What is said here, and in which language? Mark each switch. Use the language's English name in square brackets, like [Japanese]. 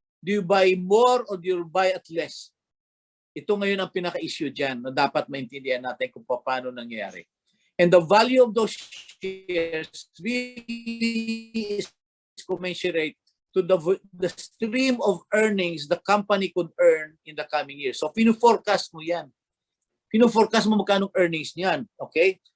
[English] Do you buy more or do you buy at less? [Filipino] Ito ngayon ang pinaka-issue dyan na dapat maintindihan natin kung paano nangyayari. [English] And the value of those shares really is commensurate to the stream of earnings the company could earn in the coming years. [Filipino] So, pinu-forecast mo yan. Pinu-forecast mo magkano earnings niyan. Okay?